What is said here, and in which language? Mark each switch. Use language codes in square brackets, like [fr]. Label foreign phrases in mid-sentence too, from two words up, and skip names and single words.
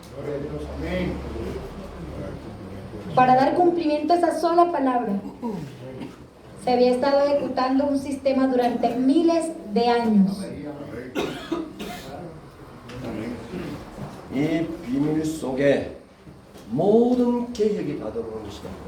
[es] Para dar cumplimiento a esa sola palabra, se había estado ejecutando un sistema durante miles de años. [ko] 이 비밀 속에 모든 계획이 다 들어오는 것이다.